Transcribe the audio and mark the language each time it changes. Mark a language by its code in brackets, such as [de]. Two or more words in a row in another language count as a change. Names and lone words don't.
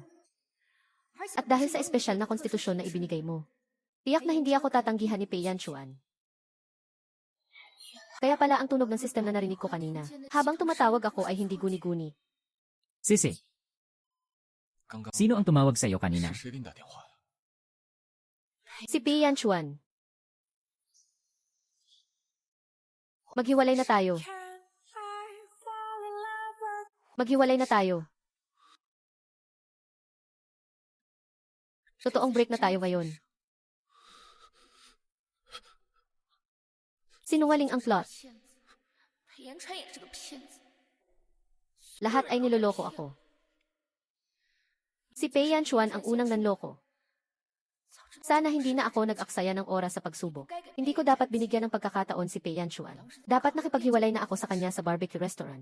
[tl] At dahil sa espesyal na konstitusyon na ibinigay mo, tiyak na hindi ako tatanggihan ni Pei Yanchuan. Kaya pala ang tunog ng sistem na narinig ko kanina. Habang tumatawag ako ay hindi guni-guni. Sisi, [zh] 刚刚 [tl] sino ang tumawag sa iyo kanina? [zh] 是谁给你打电话呀？ [tl] Si Pei Yanchuan. Maghiwalay na tayo. Maghiwalay na tayo. Totoong break na tayo ngayon. Sinungaling ang plot. [zh] 裴延川也是个骗子。 [tl] Lahat ay niloloko ako. Si Pei Yanchuan ang unang nanloko. Sana hindi na ako nag-aksaya ng oras sa pagsubok. Hindi ko dapat binigyan ng pagkakataon si Pei Yanchuan. Dapat nakipaghiwalay na ako sa kanya sa [en] barbecue restaurant.